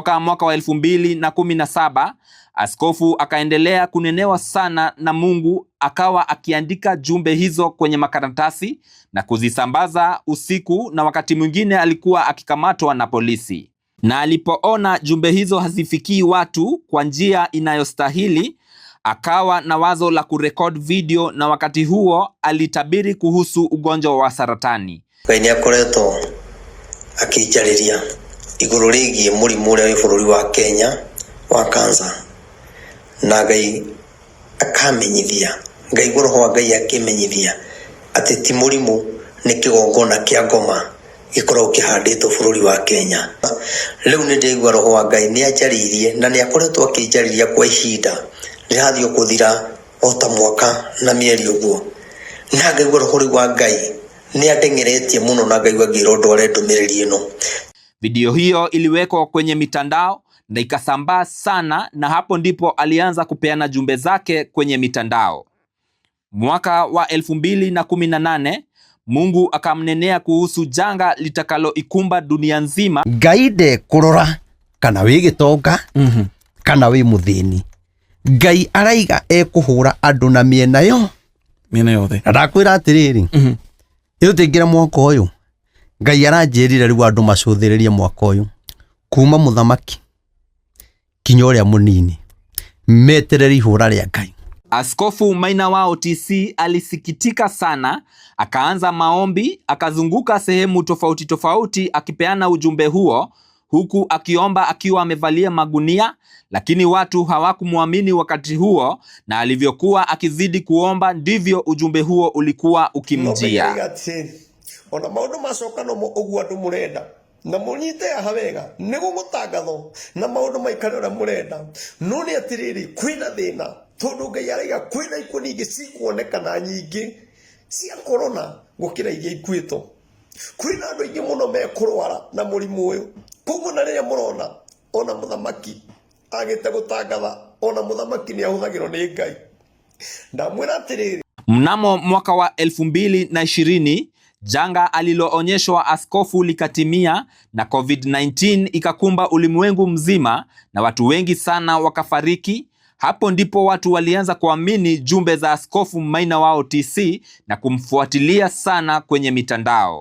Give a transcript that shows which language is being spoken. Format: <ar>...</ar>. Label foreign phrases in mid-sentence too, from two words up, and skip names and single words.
<sw>Kutoka mwaka wa 2017 Askofu akaendelea kunenewa sana na Mungu, akawa akiandika jumbe hizo kwenye makaratasi na kuzisambaza usiku, na wakati mwingine alikuwa akikamatwa na polisi. Na alipoona jumbe hizo hazifikii watu kwa njia inayostahili, akawa na wazo la kurekod video, na wakati huo alitabiri kuhusu ugonjwa wa saratani.</sw> <ki>Ngai akoretwo akijariria iguru rigie murimu uria wi bururi wa Kenya wa kansa, na Ngai akamenyithia, Ngai roho Ngai akimenyithia ati ti murimu ni kigongona kia ngoma gikorwo kihanditwo bururi wa Kenya. Riu ni ndigwa roho wa Ngai ni ajaririe na ni akoretwo akijariria kwa ihinda rirathio kuthira ota mwaka na mieri uguo, na Ngai roho wa Ngai ni atengeretie muno na Ngai ngiro ndware ndumiriri ino.</ki> <sw>Video hiyo iliwekwa kwenye mitandao na ikasambaa sana, na hapo ndipo alianza kupeana jumbe zake kwenye mitandao. Mwaka wa 2018 Mungu akamnenea kuhusu janga litakalo ikumba dunia nzima.</sw> <ki>Ngai de kurora kana wi gitonga kana wi muthini. Ngai araiga ekuhura andu na miena yothe. Ndakwira atiriri iyo tingira mwaka uyu Ngai aranjirire riu andu macuthiririe mwaka uyu kuma muthamaki kinya uria munini metereri ihura ria Ngai.</ki> <sw>Askofu Maina wa OTC alisikitika sana, akaanza maombi, akazunguka sehemu tofauti tofauti akipeana ujumbe huo, huku akiomba akiwa amevalia magunia, lakini watu hawakumwamini wakati huo, na alivyokuwa akizidi kuomba ndivyo ujumbe huo ulikuwa ukimjia.</sw> <ki>Ona maundu macoka no uguo andu murenda na munyite ahawega nigu gutangatho na maundu maikare ora murenda no ni atiriri kwina thina tondu Ngai araiga kwina ikuo nyingi cikuonekana nyingi cia corona gukira iria ikuito. Kwina andu aingi muno mekurwara na murimu uyu, koguo na riria murona ona muthamaki agite gutangatha, ona muthamaki ni ahuthagirwo ni Ngai. Ndamwira atiriri,</ki> <sw>mnamo mwaka wa 2020 janga aliloonyeshwa askofu likatimia, na COVID-19 ikakumba ulimwengu mzima na watu wengi sana wakafariki. Hapo ndipo watu walianza kuamini jumbe za Askofu Maina wa OTC na kumfuatilia sana kwenye mitandao.</sw>